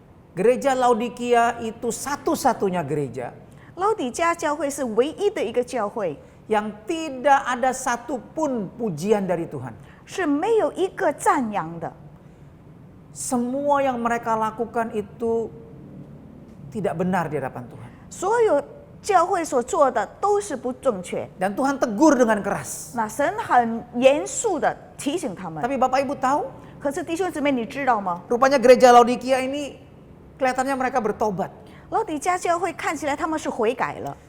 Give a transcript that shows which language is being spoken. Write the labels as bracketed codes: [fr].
[id] Gereja Laodikia itu satu-satunya gereja [zh] 老底嘉教会是唯一的一个教会， [id] yang tidak ada satupun pujian dari Tuhan. [zh] 是没有一个赞扬的。 [id] Semua yang mereka lakukan itu tidak benar di hadapan Tuhan. [zh] 所有教会所做的都是不正确。 [id] Dan Tuhan tegur dengan keras. [zh] 那神很严肃的提醒他们。 [id] Tapi Bapak Ibu tahu, [zh] 可是弟兄姊妹，你知道吗？ [id] rupanya gereja Laodikia ini kelihatannya mereka bertobat. [zh] 老底嘉教会看起来他们是悔改了，